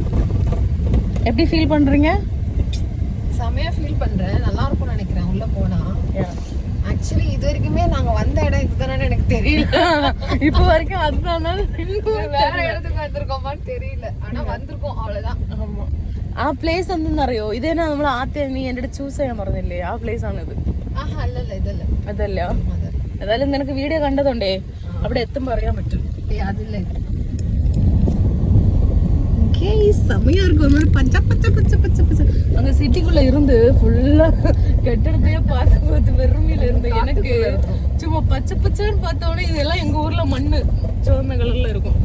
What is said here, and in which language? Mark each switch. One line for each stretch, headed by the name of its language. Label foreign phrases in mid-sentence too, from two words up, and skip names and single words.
Tamil: எப்படி ஃபீல் பண்ணுறீங்க? செமையாக ஃபீல் பண்ணுறேன். நல்லா இருக்கும்னு நினைக்கிறேன் உள்ளே போனால். ஆக்சுவலி இது வரைக்குமே நாங்க வந்த இடம் இதுதானே எனக்கு தெரியல. இப்போ வரைக்கும் அதுதானே, வேற இடத்துக்கு வந்திருக்கோமான்னு தெரியல. ஆனா வந்திருக்கோம் அவ்வளவுதான். ஆமா,
Malayalam: ആ പ്ലേസ് എന്തെന്നറിയോ? ഇതന്നെ നമ്മൾ ആദ്യം നീ എൻ്റെ അടുത്ത് ചൂസ് ചെയ്യാൻ പറഞ്ഞില്ലേ, ആ പ്ലേസ് ആണിത്. ആഹാ അല്ലല്ല ഇതല്ല. അതല്ല, ഏതായാലും നിനക്ക് വീഡിയോ കണ്ടതുകൊണ്ടേ അവിടെ എത്തുമ്പോൾ അറിയാൻ പറ്റും. അതില്ല
Tamil: செமையா இருக்கும். பச்ச பச்ச பச்ச பச்ச பச்ச அங்க சிட்டிக்குள்ள இருந்து ஃபுல்லா கட்டடத்தையே பார்த்து வெறுமையில இருந்த எனக்கு சும்மா பச்சை பச்சைன்னு பார்த்தோன்னே இதெல்லாம் எங்க ஊர்ல மண்ணு சிவந்த கலர்ல இருக்கும்.